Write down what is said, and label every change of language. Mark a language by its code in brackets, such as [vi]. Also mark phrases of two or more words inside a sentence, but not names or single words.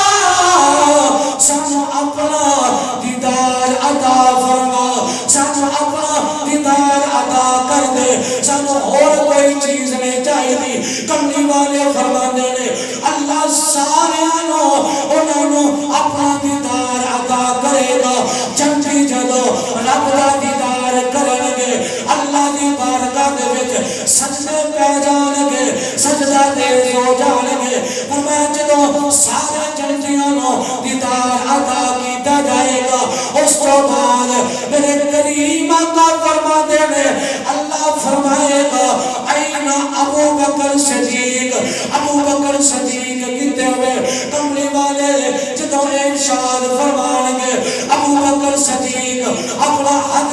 [pa] سانو اپنا دیدار عطا فرما سانو اپنا دیدار عطا کر دے سانو اور کوئی چیز نہیں چاہیے کملی والے فرماندے نے اللہ سارے انہوں اپنا دیدار عطا کرے گا جنتی جدو رب دا دیدار کرن گے اللہ دی بارگاہ دے وچ سجدے پہ جان گے سجدہ تیز ہو جان گے فرمایا جدو سارے جنتیاں نو دیدار عطا کیتا جائے گا اس تو بعد میرے کریم آقا فرماتے ہیں اللہ فرمائے گا این ابو بکر صدیق ابو بکر صدیق کتے ہوئے کملی والے جدو ارشاد فرمان گے ابو بکر صدیق اپنا حد